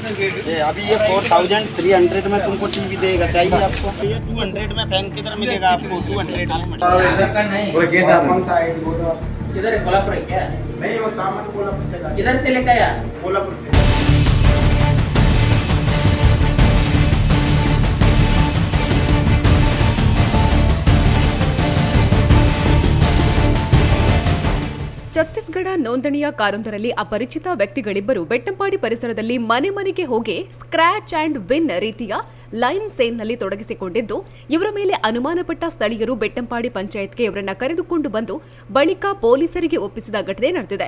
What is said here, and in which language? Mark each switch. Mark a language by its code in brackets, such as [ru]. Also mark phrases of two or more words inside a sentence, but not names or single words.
[hi] ये अभी ये 4300 में तुमको टीवी देगा, चाहिए आपको? ये 200 में फैन किधर मिलेगा आपको? 200 में कौन सा आईडी बोलो आप? किधर है? कोल्हापुर है क्या? नहीं, वो सामान कोल्हापुर से लाया। किधर से लेकर आया? कोल्हापुर से। [kn] ಛತ್ತೀಸ್ಗಢ ನೋಂದಣಿಯ ಕಾರೊಂದರಲ್ಲಿ ಅಪರಿಚಿತ ವ್ಯಕ್ತಿಗಳಿಬ್ಬರು ಬೆಟ್ಟಂಪಾಡಿ ಪರಿಸರದಲ್ಲಿ ಮನೆ ಮನೆಗೆ ಹೋಗಿ [en] scratch and win [kn] ರೀತಿಯ ಲೈನ್ ಸೇಲ್ನಲ್ಲಿ ತೊಡಗಿಸಿಕೊಂಡಿದ್ದು, ಇವರ ಮೇಲೆ ಅನುಮಾನಪಟ್ಟ ಸ್ಥಳೀಯರು ಬೆಟ್ಟಂಪಾಡಿ ಪಂಚಾಯತ್ಗೆ ಇವರನ್ನ ಕರೆದುಕೊಂಡು ಬಂದು ಬಳಿಕ ಪೊಲೀಸರಿಗೆ ಒಪ್ಪಿಸಿದ ಘಟನೆ ನಡೆದಿದೆ.